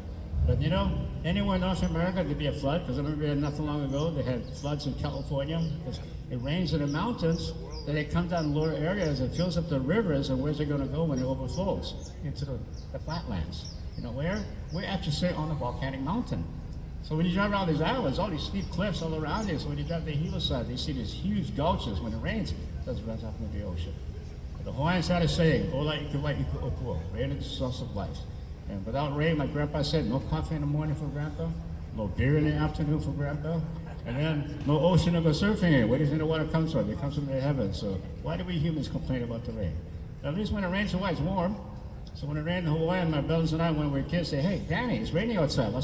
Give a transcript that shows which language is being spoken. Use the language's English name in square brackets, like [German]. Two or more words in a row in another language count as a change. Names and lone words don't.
[English] But you know, anywhere in North America, there'd be a flood, because I remember not too long ago, they had floods in California, because it rains in the mountains, then it comes down lower areas and fills up the rivers, and where's it going to go when it overflows? Into the flatlands. You know where? We're actually sitting on a volcanic mountain. So when you drive around these islands, all these steep cliffs all around you, so when you drive the Hilo side, you see these huge gulches. When it rains, it just runs off into the ocean. But the Hawaiians had a saying, [Hawaiian] "Ola iku wai iku opua," [English] rain is the source of life. And without rain, my grandpa said, no coffee in the morning for grandpa, no beer in the afternoon for grandpa, and then no ocean to go surfing in. Where do you think the water comes from? It comes from the heavens. So why do we humans complain about the rain? At least when it rains in Hawaii, it's warm. So when it rained in Hawaii, my brothers and I, when we were kids, say, "Hey, Danny, it's raining outside.